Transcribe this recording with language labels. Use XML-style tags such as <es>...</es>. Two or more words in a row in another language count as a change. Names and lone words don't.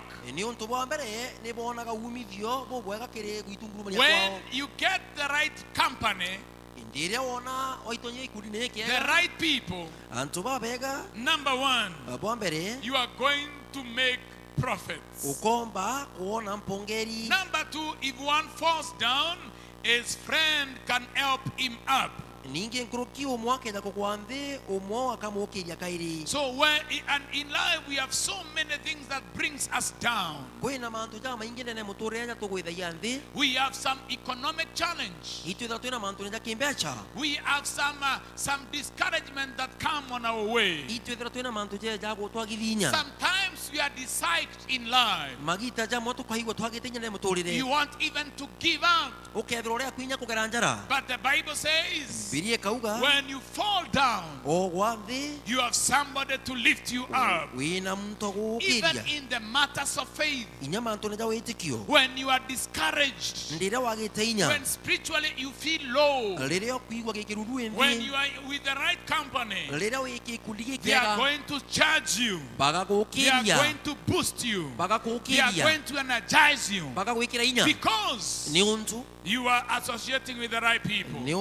<en>When you get the right company, the right people, number one, you are going to make profits. Number two, if one falls down, his friend can help him up.</en> <mer>ninge nkruki umwa kenda kokwanthi umwa akamukiria kairi.</mer> <en>So and in life we have so many things that brings us down.</en> <mer>Kwina mantu ja maingi nene muture nya tugwithagia nthi.</mer> <en>We have some economic challenge.</en> <mer>Itwitha twina mantu nya kimbecha.</mer> <en>We have some discouragement that come on our way.</en> <mer>Itwitha twina mantu je ja gutwagithinya.</mer> <en>Sometimes we are decided in life.</en> <mer>Magita ja motu kwaigwa twagitinya ne muturire.</mer> <en>You want even to give up.</en> <mer>Ukethira uria kwinya kugera njara.</mer> <en>But the Bible says</en> <mer>Birie kauga</mer> <en>when you fall down, you have somebody to lift you up. Even in the matters of faith, when you are discouraged, when spiritually you feel low, when you are with the right company, they are going to charge you, they are going to boost you, they are going to energize you, because you are associating with the right people.</en>